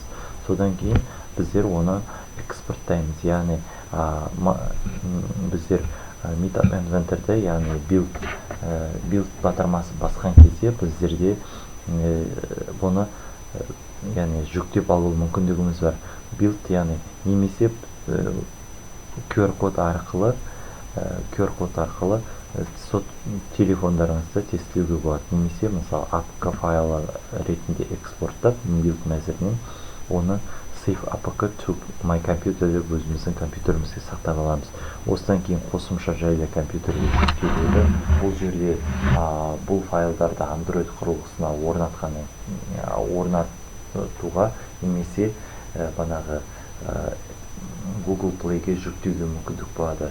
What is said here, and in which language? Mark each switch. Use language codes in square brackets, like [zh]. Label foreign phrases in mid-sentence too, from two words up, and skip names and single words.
[kk] Содан кейін біздер оны экспорттаймыз, яғни біздер Meetup Inventor'да, яғни build батырмасы басқан кезде біздерде бұны жүктеп алу мүмкіндігіміз бар. Build, яғни немесе QR код арқылы сот телефондарыңызды тестілеуге болады. Немесе, мысалы, APK файлы ретінде экспорттап, build мәзірінен оны [en] save APK to my computer [kk] деп өзіміздің компьютерімізге сақтап аламыз. Осыдан кейін қосымша жайлы компьютерге жүктеледі. Бұл жерде бұл файлдарды Android құрылғысына орнатуға немесе Google Play-ге жүктеуге мүмкіндік болады.